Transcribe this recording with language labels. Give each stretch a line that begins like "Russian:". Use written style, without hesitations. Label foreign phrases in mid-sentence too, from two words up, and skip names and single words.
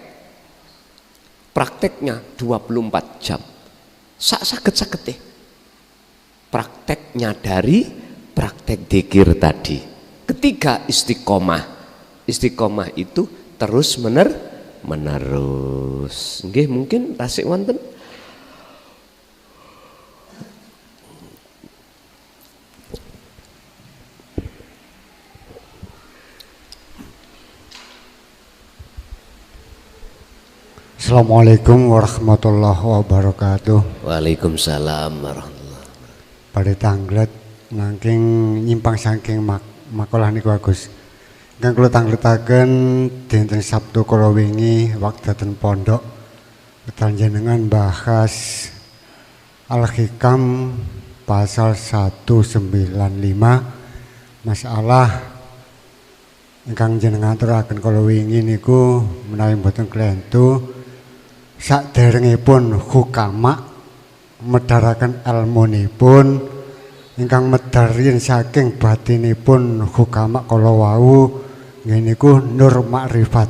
Indonesian: Prakteknya 24 jam. Sakit deh. Prakteknya dari praktek dzikir tadi. Ketiga istiqomah. Istiqomah itu terus menerus.
Javanese: Nggih, mungkin tasik wonten.
Arabic: السلام عليكم ورحمة الله وبركاته. وعليكم السلام ورحمة الله وبركاته.
Javanese: Pada tanglet nangking nyimpang saking makalah niku Agus. Ingkang kula tangletaken dinten Sabtu kala wingi wekdal pondok panjenengan bahas Al-Hikam pasal 195, masalah ingkang jenengan aturaken kala wingi niku menawi mboten klentu saderengipun hukama medharaken ilmunipun ingkang medharin saking batinipun hukama kala wau niku nur makrifat.